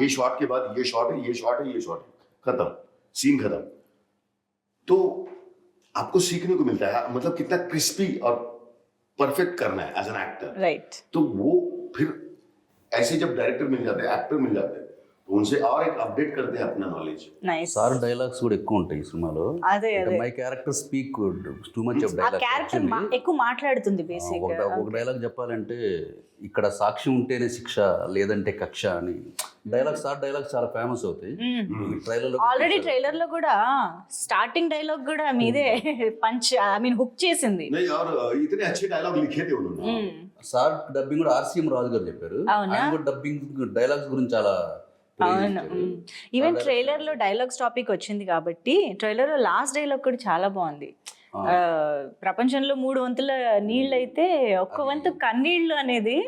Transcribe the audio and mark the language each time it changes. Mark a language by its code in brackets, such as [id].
[hi] ये शॉट के बाद ये शॉट है, ये शॉट है, ये शॉट है, खत्म, सीन खत्म। तो आपको सीखने को मिलता है मतलब कितना क्रिस्पी और परफेक्ट करना है एज एन एक्टर। [te] రైట్ [hi] तो वो फिर ऐसे जब डायरेक्टर मिल जाते हैं, एक्टर मिल जाते हैं, तो उनसे और एक अपडेट करते हैं अपना नॉलेज। [te] నైస్ సార్ డైలాగ్స్ కూడా ఎక్కువ ఉంటాయి ఈ సినిమాలో. అదే అదే [en] my character speak too much of ఆ [te] డైలాగ్. క్యారెక్టర్ ఎక్కువ మాట్లాడుతుంది బేసిక్ ఒక డైలాగ్ చెప్పాలంటే ఇక్కడ సాక్ష్యం ఉంటేనే శిక్ష లేదంటే కక్ష అని డైలాగ్, సార్ డైలాగ్ చాలా ఫేమస్ అవుతాయి ట్రైలర్. ఆల్రెడీ ట్రైలర్ లో కూడా స్టార్టింగ్ డైలాగ్ కూడా మీదే పంచ్ ఐ మీన్ హుక్ చేసింది. [hi] नहीं और इतने अच्छे डायलॉग लिखे थे उन्होंने। [te] సార్ డబ్బింగ్ కూడా ఆర్సీఎం రాజు గారు చెప్పారు. అవునా? ఆయన కూడా డబ్బింగ్ డైలాగ్స్ గురించి చాలా అవును. ఈవెన్ ట్రైలర్ లో డైలాగ్స్ టాపిక్ వచ్చింది కాబట్టి ట్రైలర్ లో లాస్ట్ డైలాగ్ కూడా చాలా బాగుంది. ప్రపంచంలో 3 వంతుల నీళ్ళు అయితే ఒక్క వంతు కన్నీళ్లు అనేది